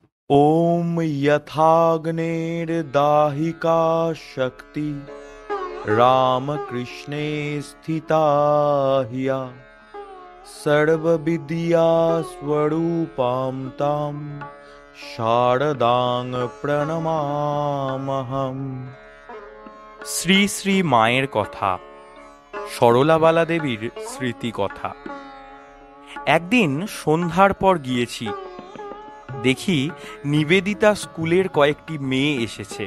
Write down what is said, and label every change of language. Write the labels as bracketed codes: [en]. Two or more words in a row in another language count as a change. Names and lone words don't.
[sa] ॐ यथाग्नेर्दाहिका शक्ति रामकृष्णे स्थिता ह्या सर्वविद्या स्वरूपां तां शारदां প্রণমামহম। [bn] শ্রী শ্রী মায়ের কথা, সরলাবালা দেবীর স্মৃতি কথা। একদিন সন্ধ্যার পর গিয়েছি, দেখি নিবেদিতা স্কুলের কয়েকটি মেয়ে এসেছে।